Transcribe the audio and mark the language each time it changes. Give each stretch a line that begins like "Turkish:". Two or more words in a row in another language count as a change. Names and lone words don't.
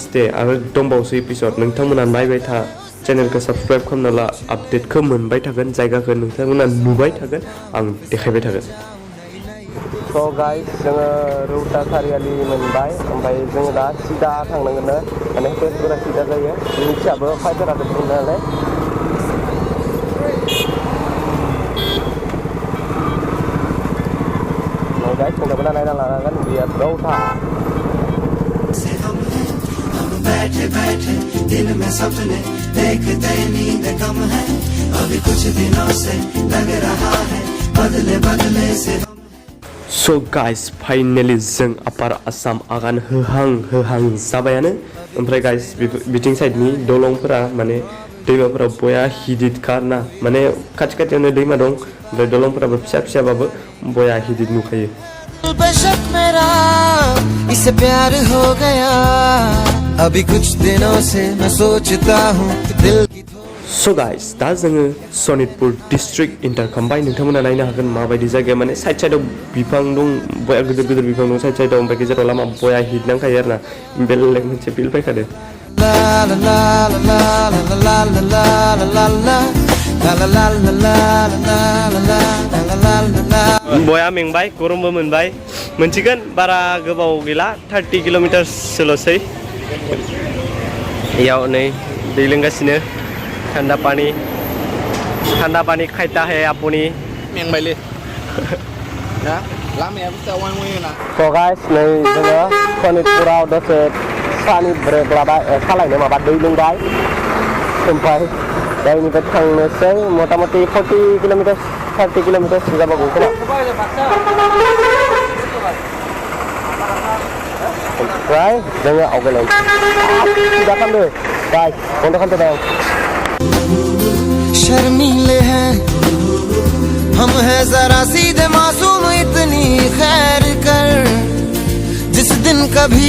Bodo: डे आरो दंबावोसो एपिसड नोंथांमोना नायबाय था चेनेलखौ साबस्क्राइब खालामना ला आपडेटखौ मोनबाय थागोन जायगाखौ नोंथांमोना नुबाय थागोन आं देखायबाय थागोन
English: so guys
Bodo: जोङो रौता सारियालि मोनबाय ओमफ्राय जोङो दा सिदा थांनांगोन माने तेजपुरा सिदा जायो मिथियाबो फाइफोराबो दं नालाय गाइस नोंथांमोना नायना लानांगोन बियो रौता
Hindi: बैठे दिल में सपने देखते नींद कम है अभी कुछ दिनों से लग रहा है बदले से
English: So guys
Bodo: फाइनेलि जों आपार आसाम आगान होहां जाबायानो ओमफ्राय गाइस बिथिं साइडनि दलंफोरा माने दैमाफोराव बया हिदित कारना माने खाथियावनो दैमा दं ओमफ्राय दलंफोराबो फिसाबाबो बया हिदित नुखायो
Hindi: बेशक मेरा इसे प्यार हो गया अभी कुछ दिनों से मैं सोचता हूँ दिल की
English: So guys
Bodo: दा जोङो सनितपुर
English: district enter
Bodo: खालामबाय नोंथांमोना नायनो हागोन माबायदि जायगाया माने साइडआव बिफां दं बया गिदिर बिफां दं साइडआव ओमफ्राय गेजेराव लामा बया हिट नांखायो आरोना बेलेग मोनसे फिल फैखादो बया मेंबाय गरमबो मोनबाय मोनसिगोन बारा गोबाव गैला 30 किल'मिटारसोल'सै इयाव नै दै लोंगासिनो
Hindi: ठंडा पानी
Bodo: खायता है आपुनी मेंबायलै ना लामाया बुस्थुआ ना
English: So guys
Bodo: नै जोङो सनितपुराव दसे सानि ब्रेक लाबाय सालायनो माबा दै लोंबाय ओमफ्राय दाइनिफ्राय थांनोसै मथा मथि 40 किल'मिटार 30 किल'मिटारसो जाबावगौ खोमा ओमफ्राय जोङो आवगायलांसै सिदा खालामदो गाइस बन्द खालामदो दां
Hindi: शर्मीले हैं हम हैं जरा सीधे मासूम इतनी खैर कर जिस दिन कभी